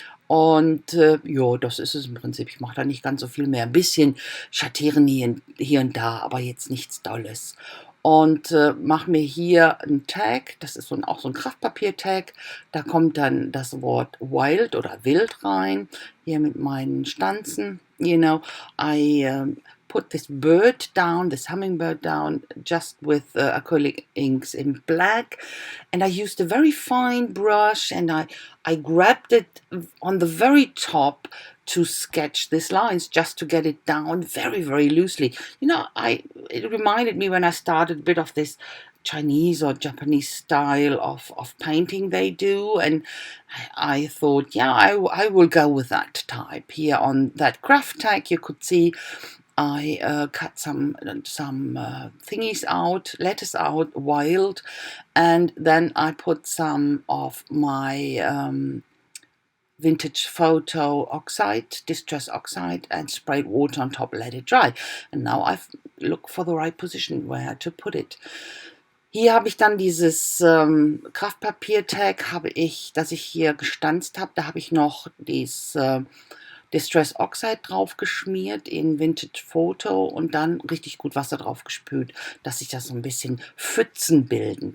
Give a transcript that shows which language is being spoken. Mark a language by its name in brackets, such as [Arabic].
[German] Und ja, das ist es im Prinzip. Ich mache da nicht ganz so viel mehr. Ein bisschen schattieren hier und da, aber jetzt nichts Dolles. Und mache mir hier einen Tag, das ist auch so ein Kraftpapier-Tag. Da kommt dann das Wort Wild oder Wild rein. Hier mit meinen Stanzen. [English] I put this bird down, this hummingbird down, just with acrylic inks in black. And I used a very fine brush, and I grabbed it on the very top to sketch these lines, just to get it down very, very loosely. It reminded me when I started a bit of this Chinese or Japanese style of painting they do, and I thought, yeah, I will go with that type. Here on that craft tag, you could see I cut some thingies out, letters out, wild, and then I put some of my vintage photo oxide, distress oxide, and sprayed water on top, let it dry. And now I look for the right position where to put it. [German] Hier habe ich dann dieses Kraftpapier-Tag, das ich hier gestanzt habe. Da habe ich noch dieses Distress Oxide drauf geschmiert in Vintage Photo und dann richtig gut Wasser drauf gespült, dass sich das so ein bisschen Pfützen bilden.